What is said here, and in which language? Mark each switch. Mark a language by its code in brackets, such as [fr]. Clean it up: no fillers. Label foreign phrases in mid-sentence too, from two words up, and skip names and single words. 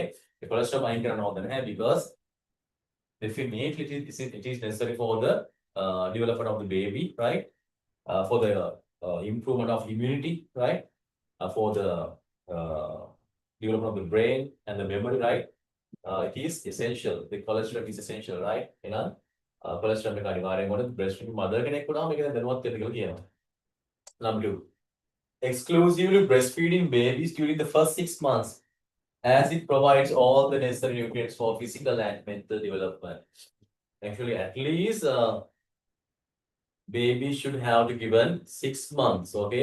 [en] The colostrum I can know them because definitely it is necessary for the development of the baby, right? For the improvement of immunity, right? For the development of the brain and the memory, right? It is essential. The cholesterol is essential, right? You know, [si] cholesterol එක අනිවාර්යෙන් ඕනේ [en] breastfeeding mother [si] කෙනෙක් වුණාම මේක දැන් දැනුවත් වෙන්න කියලා කියනවා. [en] Number 2. Exclusively breastfeeding babies during the first 6 months as it provides all the necessary nutrients for physical and mental development. Actually, at least baby should have to given 6 months, okay?